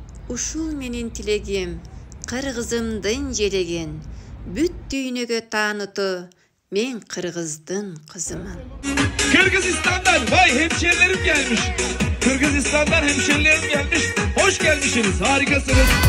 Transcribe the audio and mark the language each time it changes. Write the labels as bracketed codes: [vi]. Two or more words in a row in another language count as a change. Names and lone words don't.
[ky] Ушул менин тилегим, кыргызымдын желеген, бүт дүйнөгө таанытуу, мен кыргыздын кызымын. [tr] Kırgızistan'dan vay hemşerilerim gelmiş. Kırgızistan'dan hemşerilerim gelmiş. Hoş gelmişsiniz. Harikasınız.